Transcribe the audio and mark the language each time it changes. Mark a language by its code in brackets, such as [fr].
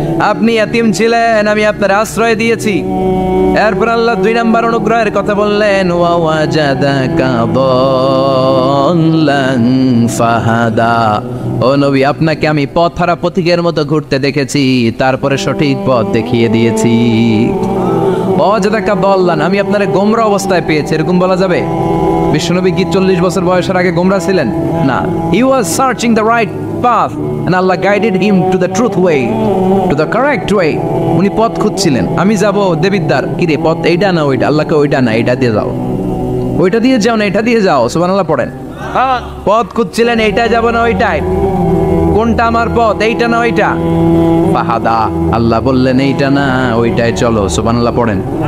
[bn] আপনি ইয়াতীম ছিলেন, আমি আপনার আশ্রয় দিয়েছি। এরপর আল্লাহ 2 নম্বর অনুগ্রহের কথা বললেন, [ar] ওয়া ওয়াজাদাকা দাল্লান ফাহাদা, [bn] ও নবী আপনাকে আমি পথহারা পথিকের মতো ঘুরতে দেখেছি, তারপরে সঠিক পথ দেখিয়ে দিয়েছি। [ar] ওয়াজাদাকা দাল্লান, [bn] আমি আপনারে গোমরা অবস্থায় পেয়েছি, এরকম বলা যাবে? বিশ্বনবী কি 40 বছর বয়সের আগে গোমরা ছিলেন? [en] না, he was searching the right path and Allah guided him to the truth way, to the correct way. [bn] উনি পথ খুঁজছিলেন, আমি যাব দেবিদ্বার, কি রে পথ এইটা না ওইটা? আল্লাহকে ওইটা না এটা দিয়ে যাও, ওইটা দিয়ে যাও না এটা দিয়ে যাও, সুবহানাল্লাহ পড়েন। পথ খুঁজছিলেন, এইটা যাব না ওইটাই, কোনটা আমার পথ, এইটা না ওইটা? ফাহাদা, আল্লাহ বললেন এইটা না ওইটাই চলো, সুবহানাল্লাহ পড়েন।